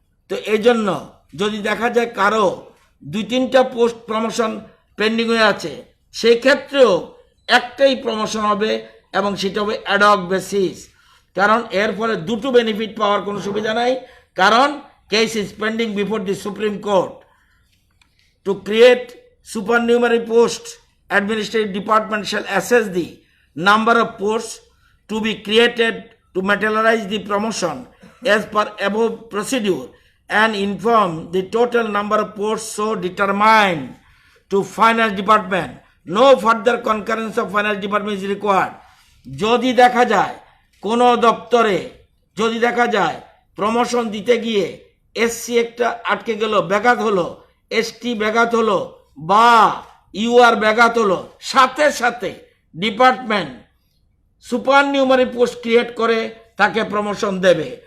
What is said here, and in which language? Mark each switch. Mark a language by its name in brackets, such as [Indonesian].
[Bangla] তো এই জন্য যদি দেখা যায় কারো 2-3টা পোস্ট প্রমোশন পেন্ডিং হয়ে আছে, সেই ক্ষেত্রেও একটাই প্রমোশন হবে এবং সেটা হবে অ্যাডহক বেসিস। কারণ এর ফলে দুটো বেনিফিট পাওয়ার কোনো সুবিধা নাই। কারণ [English] Case is pending before the Supreme Court. To create supernumerary posts, administrative department shall assess the number of posts to be created to materialize the promotion as per above procedure and inform the total number of posts so determined to finance department. No further concurrence of finance department is required. [Bangla] যদি দেখা যায় কোনো দপ্তরে যদি দেখা যায় promotion দিতে গিয়ে এসসি একটা আটকে গেল, ব্যাঘাত হলো, এসটি ব্যাঘাত হলো বা ইউআর ব্যাঘাত হলো, সাথে সাথে ডিপার্টমেন্ট সুপার নিউমারি পোস্ট ক্রিয়েট করে তাকে প্রমোশন দেবে।